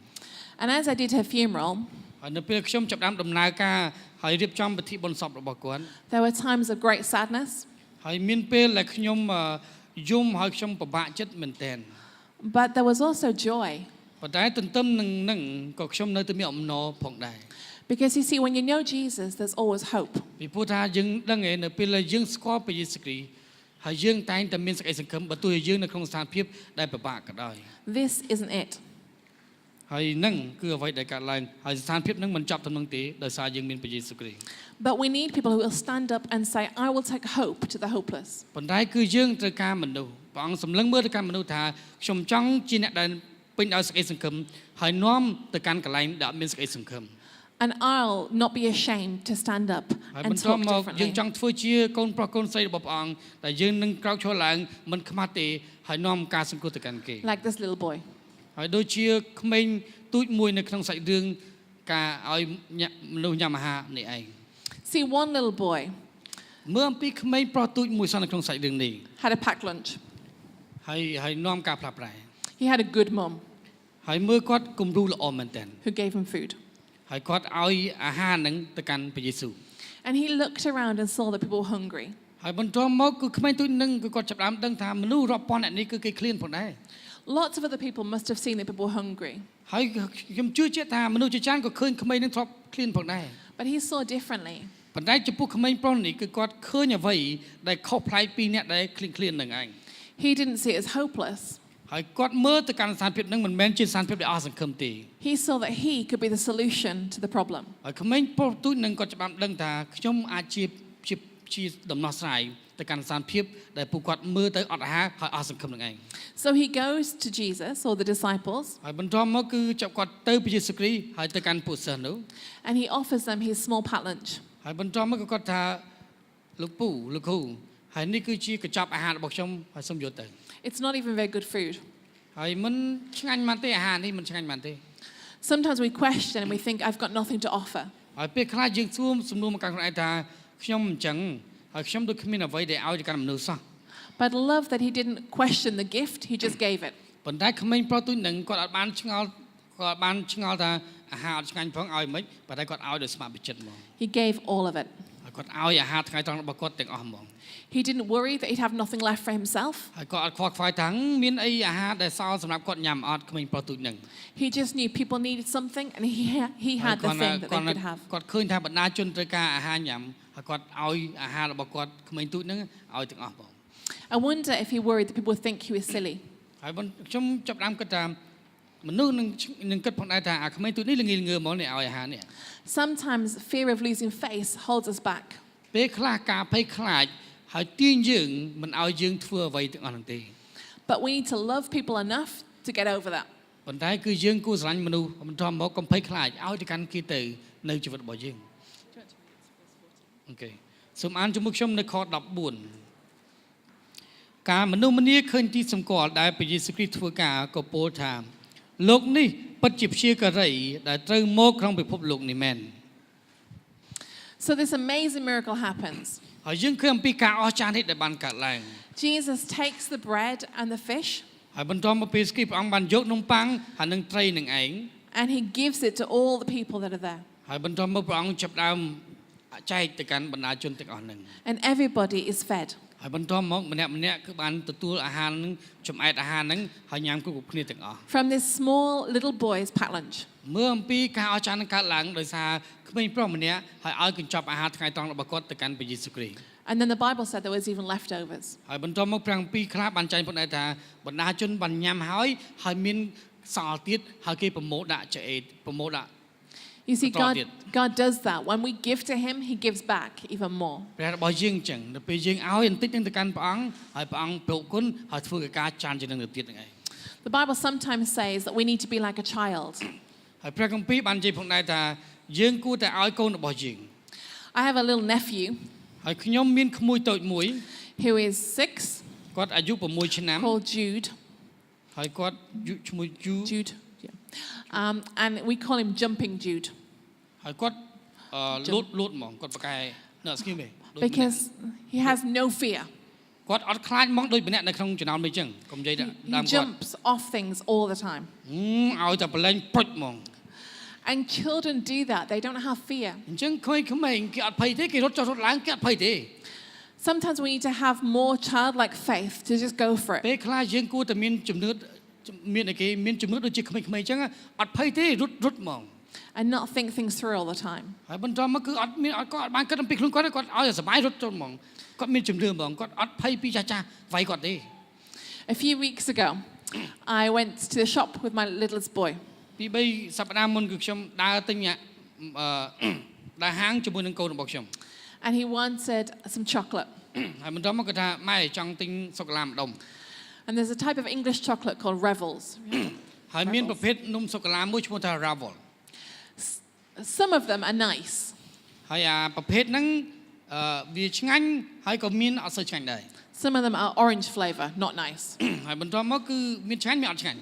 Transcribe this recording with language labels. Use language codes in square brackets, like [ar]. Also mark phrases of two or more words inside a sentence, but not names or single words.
[en] And as I did her funeral, [km] ហើយនៅពេលខ្ញុំចាប់ផ្ដើមដំណើរការហើយរៀបចំពិធីបុណ្យសពរបស់គាត់ [en] there were times of great sadness, [km] ហើយមានពេលដែលខ្ញុំយំហើយខ្ញុំពិបាកចិត្តមែនទែន [en] but there was also joy. [km] ប៉ុន្តែទន្ទឹមនឹងក៏ខ្ញុំនៅតែមានអំណរផងដែរ [en] Because you see, when you know Jesus, there's always hope. [km] ពីព្រោះថាយើងដឹងឯនៅពេលដែលយើងស្គាល់ព្រះយេស៊ូវគ្រីស្ទហើយយើងតែងតែមានសេចក្តីសង្ឃឹមបើទោះជាយើងនៅក្នុងស្ថានភាពដែលពិបាកក៏ដោយ [en] This isn't it. [km] ហើយនឹងគឺអ្វីដែលកើតឡើងហើយស្ថានភាពនឹងមិនចប់ទៅនឹងទេដោយសារយើងមានព្រះយេស៊ូវគ្រីស្ទ [en] But we need people who will stand up and say, I will take hope to the hopeless. [km] ប៉ុន្តែគឺយើងត្រូវការមនុស្សព្រះអង្គសម្លឹងមើលទៅកាន់មនុស្សថាខ្ញុំចង់ជាអ្នកដែលពេញដោយសេចក្តីសង្ឃឹមហើយនាំទៅកាន់កន្លែងដែលអត់មានសេចក្តីសង្ឃឹម [en] And I'll not be ashamed to stand up [km] ហើយ [en] and [km] បន្ទាប់ [en] talk [km] មកយើង [en] differently. [km] ចង់ធ្វើជាកូនប្រុសកូនស្រីរបស់ព្រះអង្គដែលយើងនឹងក្រោកឈរឡើងមិនខ្មាស់ទេហើយនាំការសង្គ្រោះទៅកាន់គេ [en] Like this little boy. [km] ហើយដូចជាក្មេងទូចមួយនៅក្នុងសាច់រឿងការឲ្យមនុស្សញ៉ាំអាហារនេះឯង [en] See, one little boy [km] មើលអំពីក្មេងប្រុសទូចមួយសោះនៅក្នុងសាច់រឿងនេះ [en] had a packed lunch. [km] ហើយនាំការផ្លាស់ប្រែ [en] He had a good mom [km] ហើយមើលគាត់គំរូល្អមែនទែន [en] who gave him food. [km] ហើយគាត់ឲ្យអាហារហ្នឹងទៅកាន់ព្រះយេស៊ូវ [en] And he looked around and saw that people were hungry. [km] ហើយបន្ទាប់មកគឺក្មេងទូចហ្នឹងគឺគាត់ចាប់ផ្ដើមដឹងថាមនុស្សរាប់ពាន់អ្នកនេះគឺគេឃ្លានផងដែរ [en] Lots of other people must have seen that people were hungry. [km] ហើយខ្ញុំជឿជាក់ថាមនុស្សជាច្រើនក៏ឃើញក្មេងហ្នឹងធ្លាប់ឃ្លានផងដែរ [en] But he saw differently. [km] ប៉ុន្តែចំពោះក្មេងប្រុសនេះគឺគាត់ឃើញអ្វីដែលខុសប្លែកពីអ្នកដែលឃ្លានហ្នឹងឯង [en] He didn't see it as hopeless. [km] ហើយគាត់មើលទៅកាន់ស្ថានភាពហ្នឹងមិនមែនជាស្ថានភាពដែលអស់សង្ឃឹមទេ [en] He saw that he could be the solution to the problem. [km] ហើយក្មេងប្រុសទូចហ្នឹងគាត់ច្បាស់ដឹងថាខ្ញុំអាចជាដំណោះស្រាយទៅកាន់ស្ថានភាពដែលពួកគាត់មើលទៅអត់អាហារហើយអស់សង្ឃឹមហ្នឹងឯង [en] So he goes to Jesus or the disciples [km] ហើយបន្ទាប់មកគឺចាប់គាត់ទៅព្រះយេស៊ូវគ្រីស្ទហើយទៅកាន់ពួកសិស្សនោះ [en] and he offers them his small packed lunch. [km] ហើយបន្ទាប់មកក៏គាត់ថាលោកគ្រូហើយនេះគឺជាកញ្ចប់អាហាររបស់ខ្ញុំហើយសូមយកទៅ [en] It's not even very good food. [km] ហើយមិនឆ្ងាញ់មែនទេអាហារនេះមិនឆ្ងាញ់មែនទេ [en] Sometimes we question and we think, I've got nothing to offer. [km] ហើយពេលខ្លះយើងសួរសំណួរមកកាន់ខ្លួនឯងថាខ្ញុំអញ្ចឹងហើយខ្ញុំដូចគ្មានអ្វីដែលឲ្យទៅកាន់មនុស្សសោះ [en] But I love that he didn't question the gift, he just gave it. [km] ប៉ុន្តែក្មេងប្រុសទូចហ្នឹងគាត់អត់បានឆ្ងល់ថាអាហារអត់ឆ្ងាញ់ផងឲ្យមិនប៉ុន្តែគាត់ឲ្យដោយស្ម័គ្រវិចិត្រហ្មង [en] He gave all of it. [km] ហើយគាត់ឲ្យអាហារថ្ងៃត្រង់របស់គាត់ទាំងអស់ហ្មង [en] He didn't worry that he'd have nothing left for himself. [km] ហើយគាត់អត់ខ្វល់ខ្វាយថាមានអីអាហារដែលសល់សម្រាប់គាត់ញ៉ាំអត់ក្មេងប្រុសទូចហ្នឹង [en] He just knew people needed something and he had the thing that they could have. [km] គាត់ឃើញថាបណ្ដាជនត្រូវការអាហារញ៉ាំហើយគាត់ឲ្យអាហាររបស់គាត់ក្មេងទូចហ្នឹងឲ្យទាំងអស់បង [en] I wonder if he worried that people would think he was silly. [km] ហើយខ្ញុំចាប់ផ្ដើមគិតថាមនុស្សនឹងគិតផងដែរថាអាក្មេងទូចនេះល្ងងមកនេះឲ្យអាហារនេះ [en] Sometimes fear of losing face holds us back. [km] ពេលខ្លះការភ័យខ្លាចហើយទាញយើងមិនឲ្យយើងធ្វើអ្វីទាំងអស់ហ្នឹងទេ [en] But we need to love people enough to get over that. [km] ប៉ុន្តែគឺយើងគួរស្រឡាញ់មនុស្សបន្ទាប់មកកុំភ័យខ្លាចឲ្យទៅកាន់គេទៅនៅជីវិតរបស់យើងអូខេសូមអានជាមួយខ្ញុំនៅខ14ការមនុស្សម្នាឃើញទីសម្គាល់ដែលព្រះយេស៊ូវគ្រីស្ទធ្វើការក៏ពោលថាលោកនេះពិតជាព្យាការីដែលត្រូវមកក្នុងពិភពលោកនេះមែន [en] So this amazing miracle happens. [km] ហើយយើងឃើញអំពីការអស្ចារ្យនេះដែលបានកើតឡើង [en] Jesus takes the bread and the fish [km] ហើយបន្ទាប់មកពេលស្គីព្រះអង្គបានយកនំប៉័ងហើយនឹងត្រីនឹងឯង [en] and he gives it to all the people that are there. [km] ហើយបន្ទាប់មកព្រះអង្គចាប់ដើមចែកទៅកាន់បណ្ដាជនទាំងអស់ហ្នឹង [en] And everybody is fed. [km] ហើយបន្ទាប់មកម្នាក់គឺបានទទួលអាហារហ្នឹងចំអែតអាហារហ្នឹងហើយញ៉ាំគ្រប់គ្នាទាំងអស់ [en] From this small little boy's packed lunch. [km] មើលអំពីការអស្ចារ្យនឹងកើតឡើងដោយសារក្មេងប្រុសម្នាក់ហើយឲ្យកញ្ចប់អាហារថ្ងៃត្រង់របស់គាត់ទៅកាន់ព្រះយេស៊ូវគ្រីស្ទ [en] And then the Bible said there was even leftovers. [km] ហើយបន្ទាប់មកព្រះអង្គពីរខ្លះបានចែងផងដែរថាបណ្ដាជនបានញ៉ាំហើយមានសល់ទៀតហើយគេប្រមូលដាក់ឆ្អេតប្រមូលដាក់ [en] You see, That's all God does that. When we give to him, he gives back even more. [km] ព្រះរបស់យើងអញ្ចឹងដល់ពេលយើងឲ្យបន្តិចនឹងទៅកាន់ព្រះអង្គហើយព្រះអង្គប្រគុណហើយធ្វើឲ្យការចានជាងនឹងទៅទៀតហ្នឹងឯង [en] The Bible sometimes says that we need to be like a child. [km] ហើយព្រះគម្ពីរបាននិយាយផងដែរថាយើងគួរតែឲ្យកូនរបស់យើង [en] I have a little nephew [km] ហើយខ្ញុំមានក្មួយតូចមួយ [en] who is 6 [km] គាត់អាយុ6ឆ្នាំ [en] called Jude. [km] ហើយគាត់ឈ្មោះ [en] Jude. Yeah. And we call him Jumping Jude. [km] ហើយគាត់លូតហ្មងគាត់ប្រកែនៅស្គីមេ [en] Because he has no fear. [km] គាត់អត់ខ្លាចហ្មងដូចម្នាក់នៅក្នុងចំណោមនេះអញ្ចឹងកុំនិយាយដាក់ដើម [en] He [km] គាត់ [en] jumps off things all the time. [km] ឲ្យតែប្រឡែងព្រុចហ្មង [en] And children do that. They don't have fear. [km] អញ្ចឹងក្មេងគេអត់ភ័យទេគេរត់ចុះរត់ឡើងគេអត់ភ័យទេ [en] Sometimes we need to have more childlike faith to just go for it. [km] ពេលខ្លះយើងគួរតែមានជំនឿមានជំនឿដូចជាក្មេងៗអញ្ចឹងអត់ភ័យទេរត់ហ្មង [en] And not think things through all the time. [km] ហើយបន្ទាប់មកគឺអត់បានគិតអំពីខ្លួនគាត់ឲ្យសុបាយរត់ចូលហ្មងគាត់មានជំនឿហ្មងគាត់អត់ភ័យពីចាស់វាយគាត់ទេ [en] A few weeks ago, I went to the shop with my littlest boy. [km] ពី3សប្តាហ៍មុនគឺខ្ញុំដើរទិញដែលហាងជាមួយនឹងកូនរបស់ខ្ញុំ [en] and he wanted some chocolate. [km] ហើយបន្ទាប់មកគាត់ថាម៉ែចង់ទិញសូកូឡាម្ដុំ [en] And there's a type of English chocolate called Revels. [km] ហើយមានប្រភេទនំសូកូឡាមួយឈ្មោះថា Ravel [en] Some of them are nice, [km] ហើយអាប្រភេទហ្នឹងវាឆ្ងាញ់ហើយក៏មានអត់សូវឆ្ងាញ់ដែរ [en] some of them are orange flavor, not nice. [km] ហើយបន្ទាប់មកគឺមានឆ្ងាញ់មានអត់ឆ្ងាញ់